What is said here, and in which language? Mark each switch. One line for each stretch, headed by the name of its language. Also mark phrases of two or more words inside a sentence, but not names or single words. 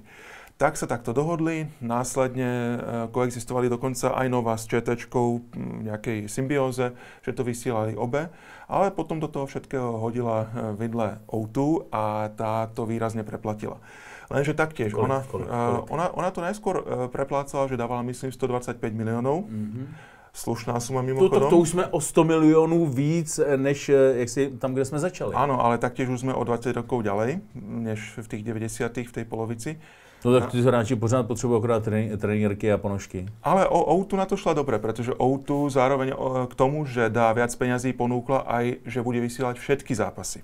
Slovak: Tak sa takto dohodli, následne koexistovali dokonca aj Nova s ČTčkou v nejakej symbióze, že to vysielali obe, ale potom do toho všetkého hodila vidle O2 a tá to výrazne preplatila. Lenže taktiež, ona to najskôr preplácala, že dávala, myslím, 125 miliónov. Slušná suma mimochodom.
Czech: To už jsme o 100 milionů víc, než tam, kde jsme začali.
Slovak: Áno, ale taktiež už sme o 20 rokov ďalej, než v tých 90. v tej polovici.
Czech: No tak ty hráči pořád potřebují akorát trenírky a ponožky.
Slovak: Ale O2 na to šla dobre, pretože O2 zároveň k tomu, že dá viac peňazí, ponúkla aj, že bude vysielať všetky zápasy.